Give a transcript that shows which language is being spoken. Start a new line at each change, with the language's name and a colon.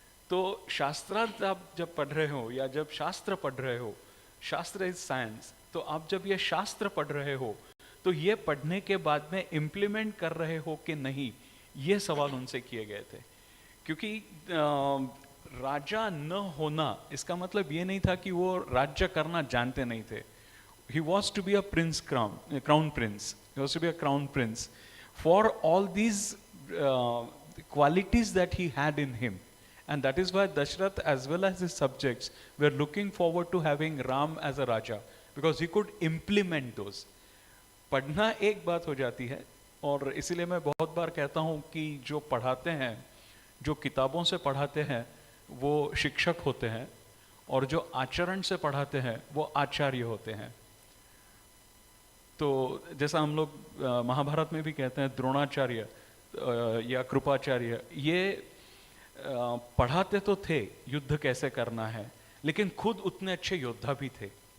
Hindi: तो शास्त्रार्थ आप जब पढ़ रहे हो या जब शास्त्र पढ़ रहे हो,
English: शास्त्र is science,
Hindi: तो आप जब ये शास्त्र पढ़ रहे हो तो ये पढ़ने के बाद में इम्प्लीमेंट कर रहे हो कि नहीं, ये सवाल उनसे किए गए थे. क्योंकि राजा न होना इसका मतलब ये नहीं था कि वो राज्य करना जानते नहीं थे.
English: He was to be a prince, crown prince. He was to be a crown prince. For all these qualities that he had in him. And that is why Dashrath as well as his subjects were looking forward to having Ram as a Raja, because he could implement those.
Hindi: पढ़ना एक बात हो जाती है, और इसीलिए मैं बहुत बार कहता हूँ कि जो पढ़ाते हैं, जो किताबों से पढ़ाते हैं वो शिक्षक होते हैं, और जो आचरण से पढ़ाते हैं वो आचार्य होते हैं. तो जैसा हम लोग महाभारत में भी कहते हैं द्रोणाचार्य या कृपाचार्य, ये पढ़ाते तो थे युद्ध कैसे करना है, लेकिन खुद उतने अच्छे योद्धा भी थे.